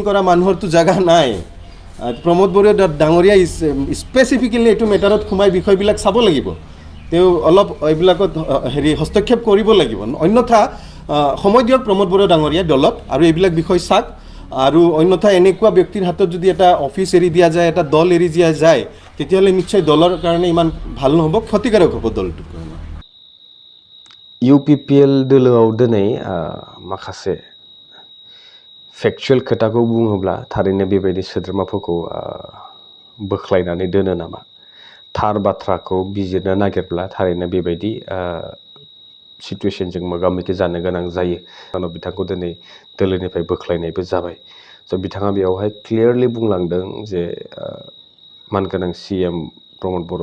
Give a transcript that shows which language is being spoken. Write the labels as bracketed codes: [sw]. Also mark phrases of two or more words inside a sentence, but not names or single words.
[as] কৰা মানুহৰতো জাগা নাই প্ৰমোদ বড়ো ডাঙৰীয়াই স্পেচিফিকেলি এইটো মেটাৰত সোমাই বিষয়বিলাক চাব লাগিব তেওঁ অলপ এইবিলাকত হস্তক্ষেপ কৰিব লাগিব অন্যথা সময় দিয়ক প্ৰমোদ বড়ো ডাঙৰীয়া দলত আৰু এইবিলাক বিষয় চাওক আৰু অন্যথা এনেকুৱা ব্যক্তিৰ হাতত যদি এটা অফিচ এৰি দিয়া যায় এটা দল এৰি দিয়া যায় তেতিয়াহ'লে নিশ্চয় দলৰ কাৰণে ইমান ভাল নহ'ব ক্ষতিকাৰক হ'ব দলটোৰ কাৰণে [brx] UPPL दोलोआव दिनै माखासे फेक्चुएल खोथाखौ बुङोब्ला थारैनो बेबायदि सोद्रोमाफोरखौ बोख्लायनानै दोनो नामा थार बाथ्राखौ बिजिरनो नागिरब्ला थारैनो बेबायदि सिचुएशनजों मोगा मोगि जानो गोनां जायो उनाव बिथांखौ दिनै दोलोनिफ्राय बोख्लायनायबो जाबाय स' बिथाङा बेयावहाय क्लियारलि बुंलांदों जे मानगोनां CM प्रमोद बड़ो